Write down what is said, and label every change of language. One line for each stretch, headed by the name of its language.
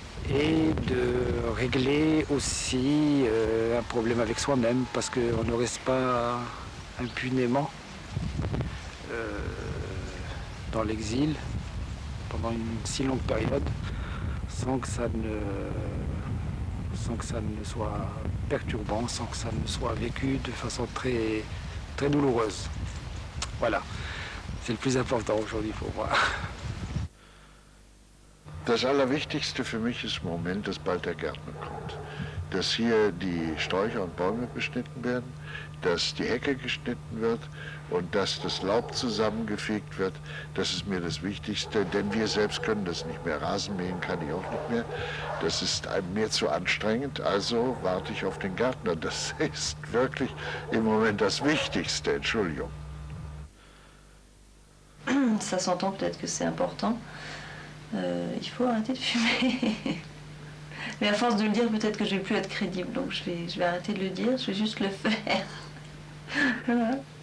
French: Et de régler aussi un problème avec soi-même, parce qu'on ne reste pas impunément dans l'exil pendant une si longue période sans que ça ne soit perturbant, sans que ça ne soit vécu de façon très, très douloureuse. Voilà, c'est le plus important aujourd'hui pour moi.
German: Das Allerwichtigste für mich ist im Moment, dass bald der Gärtner kommt. Dass hier die Sträucher und Bäume beschnitten werden, dass die Hecke geschnitten wird und dass das Laub zusammengefegt wird. Das ist mir das Wichtigste, denn wir selbst können das nicht mehr. Rasenmähen kann ich auch nicht mehr. Das ist mir zu anstrengend, also warte ich auf den Gärtner. Das ist wirklich im Moment das Wichtigste, Entschuldigung.
French: Ça s'entend peut-être que c'est important. Il faut arrêter de fumer. Mais à force de le dire, peut-être que je vais plus être crédible. Donc je vais arrêter de le dire, je vais juste le faire. Voilà.